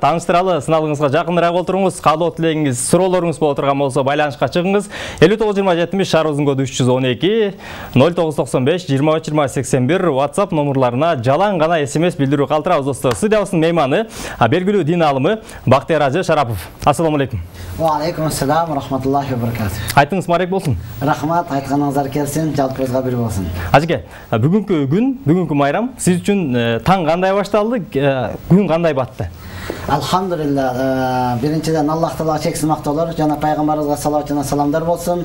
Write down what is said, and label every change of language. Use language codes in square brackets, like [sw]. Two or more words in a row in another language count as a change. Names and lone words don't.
[ky] Тааныштыралы, сыналыңызга жакыныраак олтуруңуз. Каалоо тилегиңиз, суроолоруңуз боло турган болсо байланышка чыгыңыз. 59-20-70 шаарыбыздын коду 312 0995 23-20-81 WhatsApp номерларына жалаң гана SMS билдирүү калтырабыз достор. Студиябыздын мейманы белгилүү дин алымы Бактияр Ажы Шарапов. [ar] السلام عليكم. وعليكم السلام ورحمة الله وبركاته. [ky] Айтыңыз марек болсын. Рахмат, айтқаныңыздар келсин, жалпыңызга бир болсын. Ажеке, бүгүнкү күн, бүгүнкү майрам сиз үчүн таң кандай башталды, күн кандай батты? Алхамдулилlah, биринчиден Аллах Таалага чексиз мактоолор жана пайгамбарыбызга салават жана саламдар болсун.